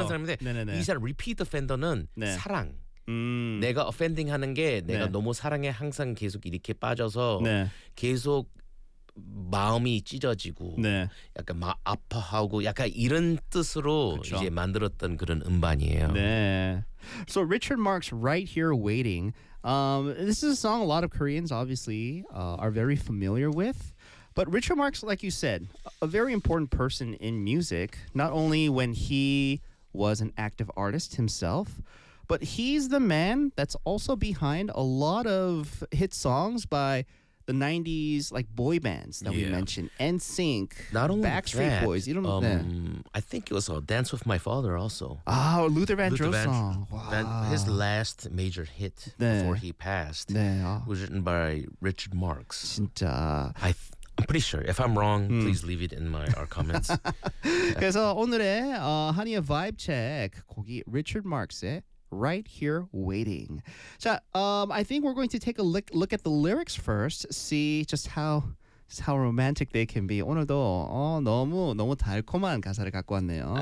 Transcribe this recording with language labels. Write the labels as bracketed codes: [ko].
[ko] 하는 사람인데 네네네. 이 사람 Repeat Offender는 네. 사랑. 내가 offending 하는 게 내가 네. 너무 사랑에 항상 계속 이렇게 빠져서 네. 계속 마음이 찢어지고 네. 약간 막 아파하고 약간 이런 뜻으로 그쵸. 이제 만들었던 그런 음반이에요. [en] 네. So Richard Marx, Right Here Waiting. This is a song a lot of Koreans obviously are very familiar with. But Richard Marx, like you said, a very important person in music, not only when he was an active artist himself, but he's the man that's also behind a lot of hit songs by the 90s like boy bands that we mentioned. NSYNC, not only Backstreet that, Boys. You don't know I think it was a Dance With My Father also. Ah, oh, Luther Vandross song. Wow. His last major hit 네. Before he passed [ko] 네. [en] Was written by Richard Marx. [ko] 진짜. [en] I'm pretty sure. If I'm wrong, please leave it in our comments. [ko] 그래서 오늘의 한이의 Vibe Check 곡이 Richard Marx의 Right Here Waiting. [en] So, I think we're going to take a look at the lyrics first, see just how romantic they can be. [ko] 오늘도 너무 너무 달콤한 가사를 갖고 왔네요.